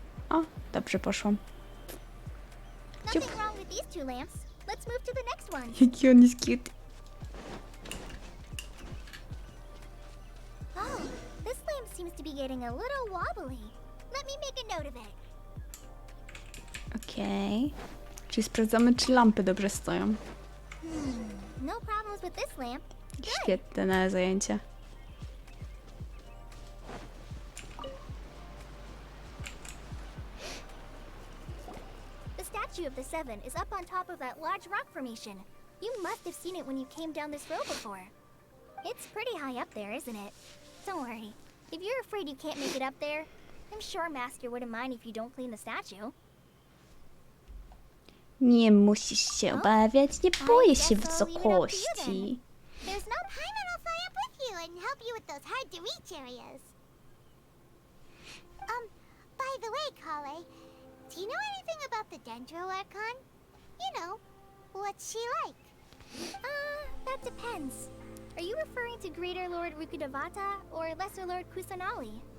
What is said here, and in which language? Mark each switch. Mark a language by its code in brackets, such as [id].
[pl] O, dobrze poszłam. [en] Nothing wrong with these two lamps. Let's move to the next one. [pl] Jaki on jest cute. [en] Oh, this lamp seems to be getting a little wobbly. Let me make a note of it. Okej. [pl] Czyli sprawdzamy, czy lampy dobrze stoją. [en] No problems with this lamp. [pl] Świetne zajęcie. [en] The Statue of the Seven is up on top of that large rock formation. You must have seen it when you came down this road before. It's pretty high up there, isn't it? Don't worry. If you're afraid you can't make it up there, I'm sure Master wouldn't mind if you don't clean the statue. [pl] Nie musisz się obawiać, nie boję się wysokości. [en] There's no Paimon will fly up with you and help you with those hard-to-reach areas. By the way, Kale, do you know anything about the Dendro Archon? You know, what's she like? That depends. Are you referring to Greater Lord Rukudevata or Lesser Lord Kusanali?